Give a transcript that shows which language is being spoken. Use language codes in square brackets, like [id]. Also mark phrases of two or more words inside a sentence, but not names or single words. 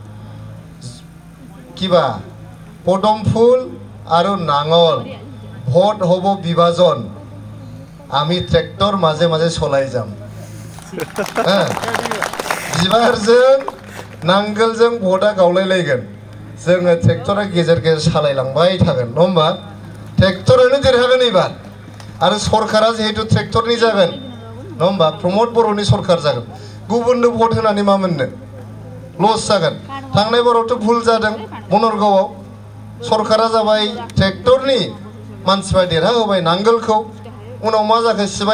[as] কিবা পদম ফুল আৰু নাঙল ভোট হ'ব বিভাজন আমি ট্ৰেক্টৰ মাজে মাজে চলাই যাম [brx] बिबारजों नांगोलजों भटा गावलायलायगोन जोङो ट्रेक्टरा गेजेर गेजेर सालायलांबाय थागोन नङा होमबा ट्रेक्टरानो देरहागोन एबार आरो सरकारा जिहेतु ट्रेक्टरनि जागोन नङा होमबा प्रमोद बर'नि सरकार जागोन गुबुननो भट होनानै मा मोननो लस जागोन थांनाय बारावथ' भुल जादों बनरगावआव सरकारा जाबाय ट्रेक्टरनि मानसिफ्रा देरहाहोबाय नांगोलखौ उनाव मा जाखो सिबाय